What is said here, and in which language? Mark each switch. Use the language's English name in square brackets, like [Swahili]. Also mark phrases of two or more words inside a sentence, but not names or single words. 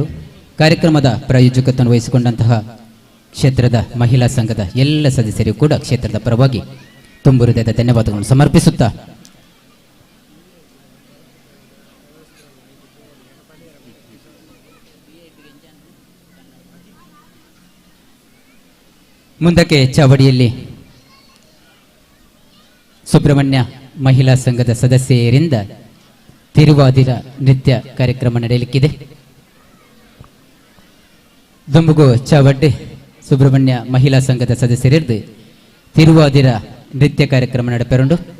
[Kannada] ಕಾರ್ಯಕ್ರಮದ ಪ್ರಾಯೋಜಕತ್ವವನ್ನು ವಹಿಸಿಕೊಂಡಂತಹ ಕ್ಷೇತ್ರದ ಮಹಿಳಾ ಸಂಘದ ಎಲ್ಲ ಸದಸ್ಯರಿಗೂ ಕೂಡ ಕ್ಷೇತ್ರದ ಪರವಾಗಿ ತುಂಬು ಹೃದಯದ ಧನ್ಯವಾದಗಳನ್ನು ಸಮರ್ಪಿಸುತ್ತಾ ಮುಂದಕ್ಕೆ ಚಾವಡಿಯಲ್ಲಿ ಸುಬ್ರಹ್ಮಣ್ಯ ಮಹಿಳಾ ಸಂಘದ ಸದಸ್ಯರಿಂದ ತಿರುವಾದಿರ ನೃತ್ಯ ಕಾರ್ಯಕ್ರಮ ನಡೆಯಲಿಕ್ಕಿದೆ. [Tulu] ದುಂಬುಗು ಚಾವಡ್ಡಿ ಸುಬ್ರಹ್ಮಣ್ಯ ಮಹಿಳಾ ಸಂಘದ ಸದಸ್ಯರಿದ್ದು ತಿರುವಾದಿರ ನೃತ್ಯ ಕಾರ್ಯಕ್ರಮ ನಡೆಪೆರುಂಡು.